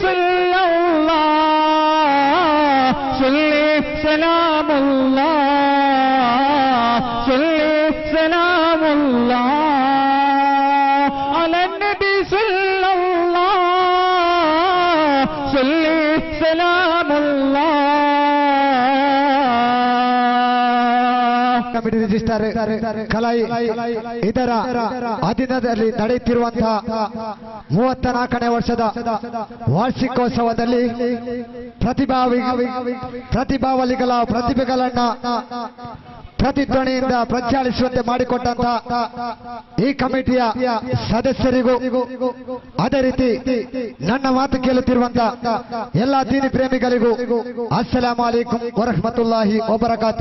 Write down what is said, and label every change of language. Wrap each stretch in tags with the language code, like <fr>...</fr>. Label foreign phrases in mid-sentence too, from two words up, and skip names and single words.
<ar>صلى الله صلّ سلام الله صلّ سلام الله على النبي صلى الله صلّ سلام الله</ar> <en>committee register</en> <kn>ಕಲೈ ಇದರ ಅಧೀನದಲ್ಲಿ ನಡೆಯುತ್ತಿರುವಂತಹ 34ನೇ ವರ್ಷದ ವಾರ್ಷಿಕೋತ್ಸವದಲ್ಲಿ ಪ್ರತಿಭಾವಲಿಗಳ ಪ್ರತಿಭೆಗಳನ್ನ ಪ್ರತಿಧ್ವನಿಯಿಂದ ಪ್ರಜ್ವಲಿಸುವಂತೆ ಮಾಡಿಕೊಟ್ಟಂತಹ ಈ ಕಮಿಟಿಯ ಸದಸ್ಯರಿಗೂ ಅದೇ ರೀತಿ ನನ್ನ ಮಾತು ಕೇಳುತ್ತಿರುವಂತಹ ಎಲ್ಲ ದೀನಿ ಪ್ರೇಮಿಗಳಿಗೂ</kn> <ar>السلام عليكم ورحمة الله وبركاته.</ar>